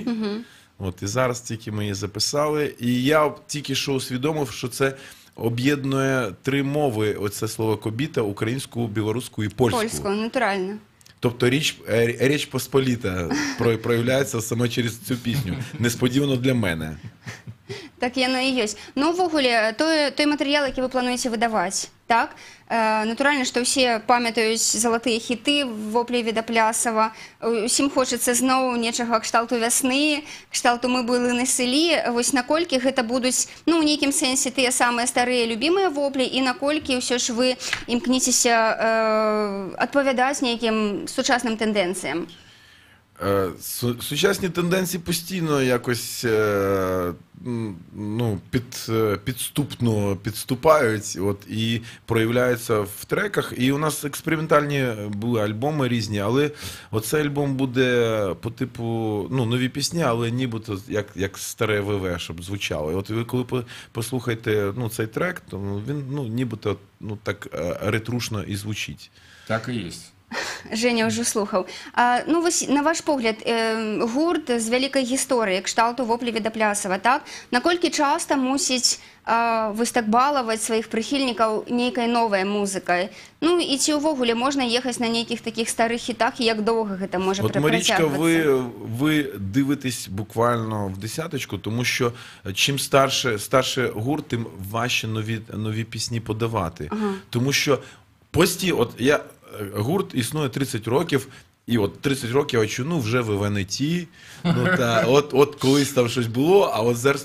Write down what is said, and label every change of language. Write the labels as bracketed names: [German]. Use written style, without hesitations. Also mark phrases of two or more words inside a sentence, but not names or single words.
[Ukrainian] От, і зараз тільки ми її записали. І я тільки що усвідомив, що це об'єднує три мови, оце слово «кобіта», українську, білоруську і польську. Польську, натурально. Тобто Річ Посполіта проявляється саме через цю пісню. Несподівано для мене. [Belarusian] Так яно і ёсць. Ну, ввогуле, той матэрыял, які вы плануеце выдаваць, так? Натуральна, што ўсе памятаюць залатыя хіты «Воплі Відаплясава». Усім хочацца зноў нечага кшталту вясны, кшталту «Мы былыны сылі». Вось наколькі гэта будуць, ну, у нейкім сэнсе тыя самыя старыя любімыя воплі, і наколькі ўсё ж вы імкніцеся адпавядаць нейкім сучасным тэндэнцыям? [Ukrainian] Сучасні тенденції постійно якось підступно підступають і проявляються в треках. І у нас експериментальні були альбоми різні, але оцей альбом буде по типу, нові пісні, але нібито як старе ВВ, щоб звучало. І от ви коли послухаєте цей трек, то він нібито так ретрушно і звучить. Так і є. [Belarusian] Женя ўжо слухаў. Ну, вось, на ваш погляд, гурт з вялікай гісторыяй, кшталту «Воплі Відаплясава», так? Наколькі часта мусіць вось так балаваць сваіх прыхільнікаў нейкай новай музыкай? Ну, і ці ўвогуле можна ехаць на нейкіх такіх старых хітах, і як доўга гэта можа працягвацца? [Ukrainian] От, Марічка, ви дивитесь буквально в десяточку, тому що чим старше гурт, тим важче нові пісні подавати. Тому що гурт існує 30 років, і от 30 років я чую, вже ви не ті, от колись там щось було, а от зараз...